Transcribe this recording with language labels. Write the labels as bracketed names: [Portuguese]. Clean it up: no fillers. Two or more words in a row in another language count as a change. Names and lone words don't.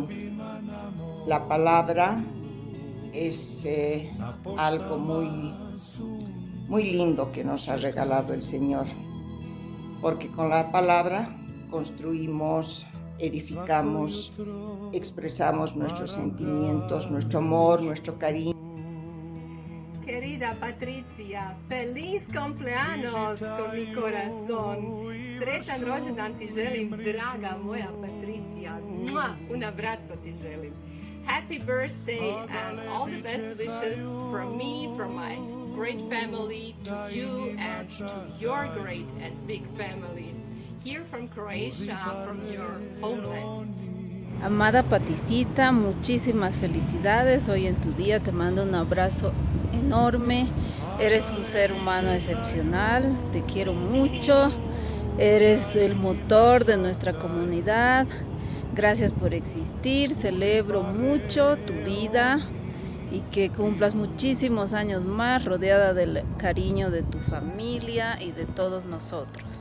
[Spanish] La palabra es algo muy lindo que nos ha regalado el Señor, porque con la palabra construimos, edificamos, expresamos nuestros sentimientos, nuestro amor, nuestro cariño. Querida Patricia, feliz cumpleaños con mi corazón. [Croatian] Sretan rođendan ti želim, draga moja Patricia. [Spanish] Un abrazo [Croatian] ti želim. [English] Happy birthday and all the best wishes from me, from my great family, to you and to your great and big family. Here from Croatia, from your homeland. [Spanish] Amada Paticita, muchísimas felicidades. Hoy en tu día te mando un abrazo enorme. Eres un ser humano excepcional, te quiero mucho. Eres el motor de nuestra comunidad. Gracias por existir, celebro mucho tu vida y que cumplas muchísimos años más rodeada del cariño de tu familia y de todos nosotros.